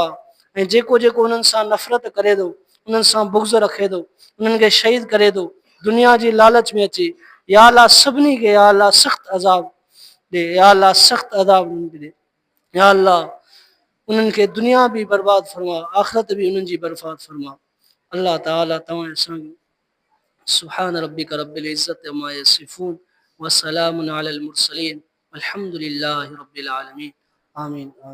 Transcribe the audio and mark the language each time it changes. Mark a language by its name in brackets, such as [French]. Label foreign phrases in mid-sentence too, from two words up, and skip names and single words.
[Sindhi] ऐं जेको जेको उन्हनि सां नफ़रत करे थो, उन्हनि सां बुग़्ज़ रखे थो, उन्हनि खे शहीद करे थो, दुनिया जी लालच में अची, [Arabic] يا الله [Sindhi] सभिनी खे [Arabic] يا الله [Sindhi] सख़्तु अज़ाब ॾे, [Arabic] يا الله [Sindhi] सख़्तु अज़ाब ॾे। [Arabic] يا الله [Sindhi] उन्हनि खे दुनिया बि बर्बाद फरमा, आख़िरत बि उन्हनि जी बर्बाद फरमा। अल्लाह ताला तव्हां असांखे [Arabic] سبحان ربك رب العزة عما يصفون وسلام على المرسلين والحمد لله رب العالمين آمين.